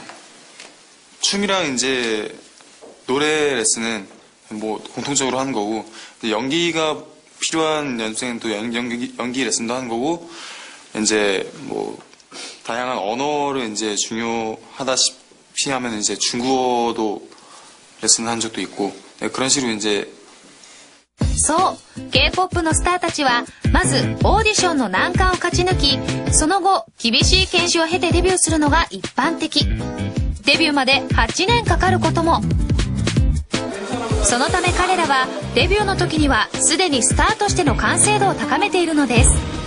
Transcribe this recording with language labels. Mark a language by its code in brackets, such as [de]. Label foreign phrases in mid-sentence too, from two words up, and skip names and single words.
[ko] 춤이랑 이제 노래 레슨은 뭐 공통적으로 하는 거고, 연기가 필요한 연습생은 또 연기 레슨도 하는 거고, 이제 뭐 다양한 언어를 이제 중요하다시피 하면 이제 중국어도 레슨한 적도 있고, 그런 식으로 이제. [ja] そう、 K-POP のスターたちはまずオーディションの難関を勝ち抜き、その後厳しい研修を経てデビューするのが一般的。デビューまで8年かかることも。そのため彼らはデビューの時にはすでにスターとしての完成度を高めているのです。